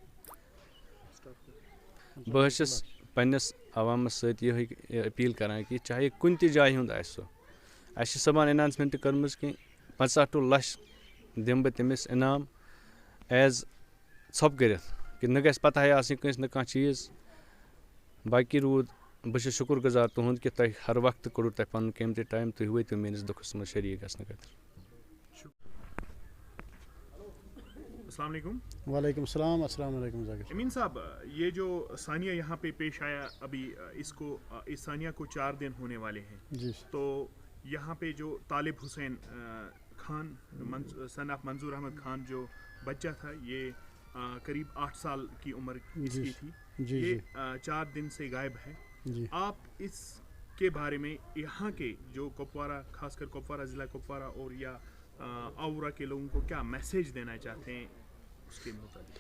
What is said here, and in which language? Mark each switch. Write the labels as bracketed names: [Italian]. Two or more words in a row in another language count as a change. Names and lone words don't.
[Kashmiri] بہٕ حظ چھُس پنٛنِس عوامَس سۭتۍ یِہوٚے أپیٖل کَران کہِ چاہے کُنہِ تہِ جایہِ ہُنٛد آسہِ سُہ، اَسہِ چھِ صُبحن اٮ۪ناوسمٮ۪نٛٹ کٔرمٕژ کہِ 50 ٹُہ 1,00,000 دِمہٕ بہٕ تٔمِس انعام ایز ژھۄپہٕ کٔرِتھ، کہِ نہ گژھِ پَتہٕ ہَے آسٕنۍ کٲنٛسہِ نہٕ کانٛہہ چیٖز۔ باقٕے روٗد بہٕ چھُس شُکُر گُزار تُہُنٛد کہِ تۄہہِ ہر وقتہٕ کوٚڑوُ تۄہہِ پَنُن قیٖمتی ٹایم، تُہۍ وٲتِو میٛٲنِس دُکھَس منٛز شریٖک گژھنہٕ خٲطرٕ۔ [Arabic] السلام علیکم۔ وعلیکم السلام، السلام علیکم ذاکر [Urdu] امین صاحب، یہ جو ثانیہ یہاں پہ پیش آیا ابھی، اس ثانیہ کو 4 دن ہونے والے ہیں، جی، تو یہاں پہ جو طالب حسین खान [English] son of [Urdu] मंजूर अहमद खान جو بچہ تھا، یہ قریب 8 سال کی عمر اس کی تھی, जी ये जी 4 دن سے غائب ہے. जी। آپ اس کے بارے میں یہاں کے جو کپواڑہ، خاص کر کپواڑہ ضلع کپواڑہ اور یا آورہ کے لوگوں کو کیا میسج دینا چاہتے ہیں اس کے مطابق?